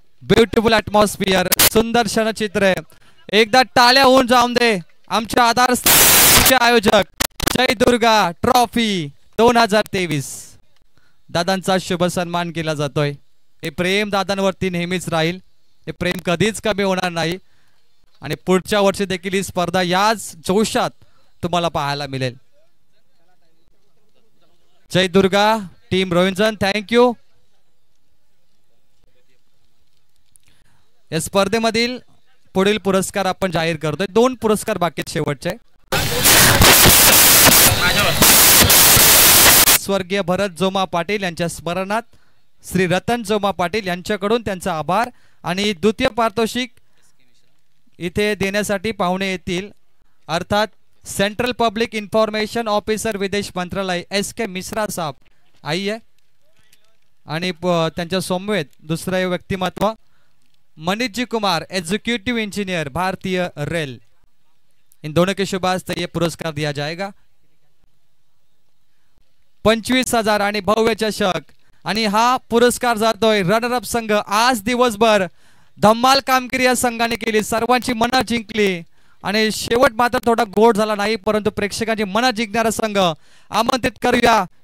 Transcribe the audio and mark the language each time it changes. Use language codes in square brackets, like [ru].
[mr] Beautiful atmosphere, सुंदर क्षणचित्र. एकदा टाळ्या होऊन जाऊन दे आमच्या आधारस्तंभाचे आयोजक जयदुर्गा ट्रॉफी 2023. दादांचा शुभ सन्मान केला जातोय. हे प्रेम दादांवरती नेहमीच राहील, हे प्रेम कधीच कमी होणार नाही आणि पुढच्या वर्षी देखील ही स्पर्धा याच जोशात तुम्हाला पाहायला मिळेल. Jai Durga team रोहिंजन, thank you. या स्पर्धेमधील पुढील पुरस्कार आपण जाहीर करतोय. 2 पुरस्कार बाकी आहेत शेवटचे. स्वर्गीय भरत जोमा पाटील यांच्या स्मरणात श्री रतन जोमा पाटील यांच्याकडून त्यांचा आभार आणि द्वितीय पारितोषिक इथे देण्यासाठी पाहुणे येतील, अर्थात सेंट्रल पब्लिक इन्फॉर्मेशन ऑफिसर विदेश मंत्रालय SK मिश्रा साहब आइए. आणि त्यांच्या समवेत दुसरे व्यक्तिमत्व मनीष कुमार, एग्जीक्यूटिव इंजीनियर भारतीय रेल. [hi] इन दोनों के शुभ हस्ते ये पुरस्कार दिया जाएगा. [mr] 25,000 आणि भव्य चषक आणि हा पुरस्कार जातोय रनरअप संघ. आज दिवसभर धम्माल कामगिरी या संघाने केली, सर्वांची मनं जिंकली आणि शेवट मात्र थोडा गोड झाला नाही, परंतु प्रेक्षकांची मनं जिंकणारा संघ आमंत्रित करूया.